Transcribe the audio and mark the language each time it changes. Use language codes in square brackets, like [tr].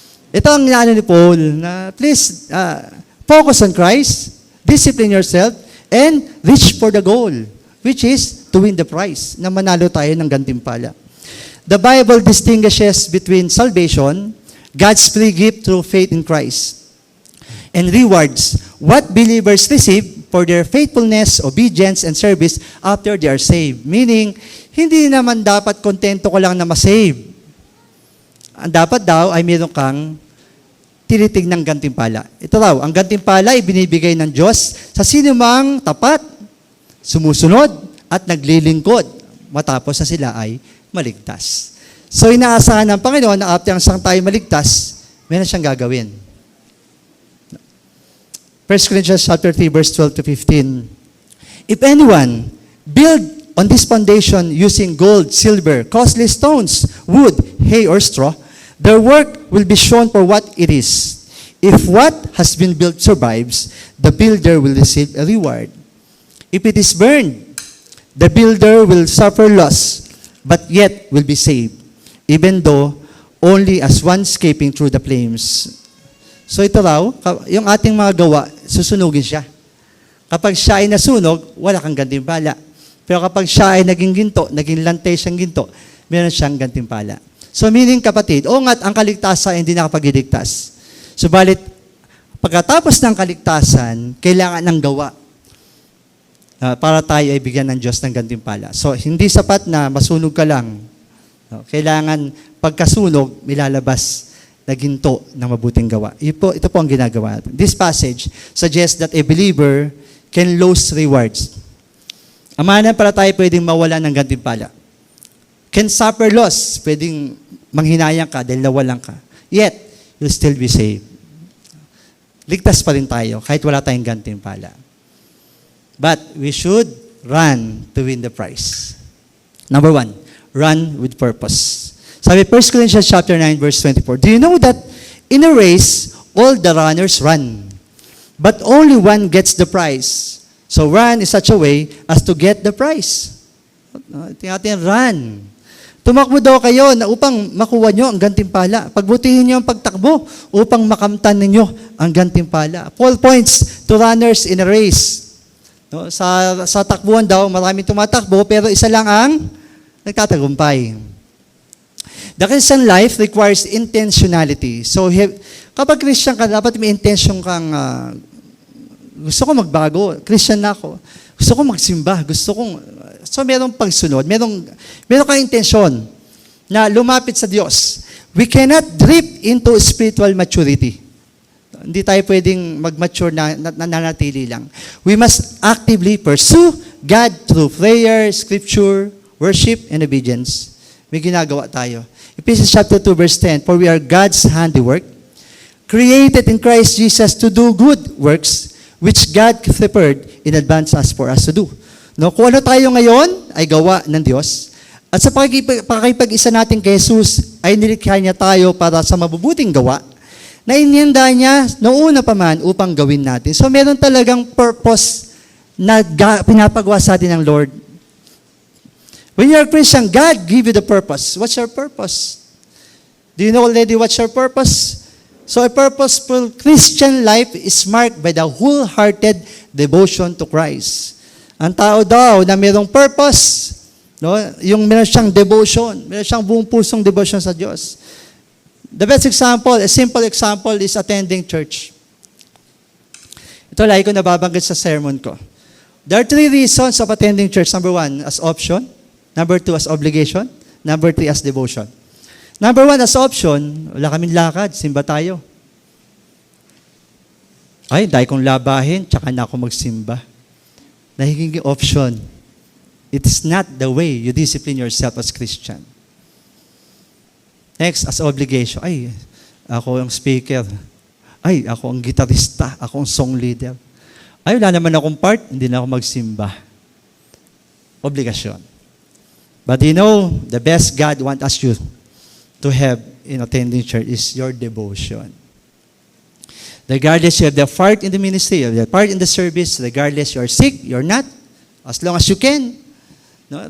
[tl] Ito ang inaano ni Paul na [en] please focus on Christ, discipline yourself, and reach for the goal, which is to win the prize, [tl] na manalo tayo ng gantimpala. [en] The Bible distinguishes between salvation, God's free gift through faith in Christ, and rewards what believers receive for their faithfulness, obedience, and service after they are saved. [tl] Meaning, hindi naman dapat kontento ko lang na masave. Ang dapat daw ay meron kang tinitig ng gantimpala. Ito raw, ang gantimpala ay binibigay ng Diyos sa sinumang tapat, sumusunod, at naglilingkod matapos na sila ay maligtas. So, inaasahan ng Panginoon na after ang sang tayo maligtas, meron siyang gagawin. [en] 1 Corinthians chapter 3, verse 12 to 15. If anyone build on this foundation using gold, silver, costly stones, wood, hay, or straw, their work will be shown for what it is. If what has been built survives, the builder will receive a reward. If it is burned, the builder will suffer loss, but yet will be saved, even though only as one escaping through the flames. [tl] So ito raw, yung ating mga gawa, susunugin siya. Kapag siya ay nasunog, wala kang gantimpala. Pero kapag siya ay naging ginto, naging lantay siyang ginto, meron siyang gantimpala. So meaning kapatid, ngat ang kaligtasan ay hindi nakapag-iligtas. Subalit, pagkatapos ng kaligtasan, kailangan ng gawa. Para tayo ay bigyan ng Diyos ng gantimpala. So, hindi sapat na masunog ka lang. No? Kailangan, pagkasunog, milalabas na ginto ng mabuting gawa. Ito po ang ginagawa. [en] This passage suggests that a believer can lose rewards. [tl] Amanan para tayo pwedeng mawala ng gantimpala. [en] Can suffer loss. [tl] Pwedeng manghinayang ka dahil nawalan ka. [en] Yet, you'll still be saved. [tl] Ligtas pa rin tayo kahit wala tayong gantimpala. [en] But we should run to win the prize. Number 1, run with purpose. Sabi 1 Corinthians chapter 9, verse 24, do you know that in a race, all the runners run, but only one gets the prize? So run in such a way as to get the prize. [tl] Tingnan natin, [en] run. To [tl] Tumakbo daw kayo na upang makuha nyo ang gantimpala. Pagbutihin nyo ang pagtakbo upang makamtan ninyo ang gantimpala. [en] Paul points to runners in a race. [tl] No, sa takbuhan daw, maraming tumatakbo, pero isa lang ang nagtatagumpay. [en] The Christian life requires intentionality. [tl] So, kapag Christian ka, dapat may intention kang, gusto ko magbago, Christian na ako. Gusto ko magsimba, so merong pagsunod, merong kang intensyon na lumapit sa Diyos. [en] We cannot drift into spiritual maturity. [tl] Hindi tayo pwedeng mag-mature na nananatili lang. [en] We must actively pursue God through prayer, scripture, worship, and obedience. [tl] May ginagawa tayo. [en] Ephesians chapter 2 verse 10, for we are God's handiwork, created in Christ Jesus to do good works, which God prepared in advance for us to do. [tl] No, kung ano tayo ngayon ay gawa ng Diyos. At sa pakikipag-isa natin kay Jesus, ay nilikha niya tayo para sa mabubuting gawa na inihanda niya noong una pa man upang gawin natin. So meron talagang purpose na pinapagawa sa atin ng Lord. [en] When you're a Christian, God give you the purpose. What's your purpose? Do you know already what's your purpose? So a purposeful Christian life is marked by the wholehearted devotion to Christ. [tl] Ang tao daw na mayroong purpose, no, yung meron siyang devotion, meron siyang buong pusong devotion sa Diyos. [en] The best example, a simple example is attending church. [tl] Ito lagi ko nababanggit sa sermon ko. [en] There are 3 reasons of attending church. Number 1, as option. Number 2, as obligation. Number 3, as devotion. Number 1, as option, [tl] wala kaming lakad, simba tayo. Ay, dahil kong labahin, tsaka na ako magsimba. Nagiging option. [en] It is not the way you discipline yourself as Christian. Next, as obligation. [tl] Ay, ako ang speaker. Ay, ako ang gitarista. Ako ang song leader. Ay, wala naman akong part, hindi na ako magsimba. Obligasyon. [en] But you know, the best God wants us to have in attending church is your devotion. Regardless you have the part in the ministry, you have the part in the service, regardless you are sick, you're not, as long as you can, no?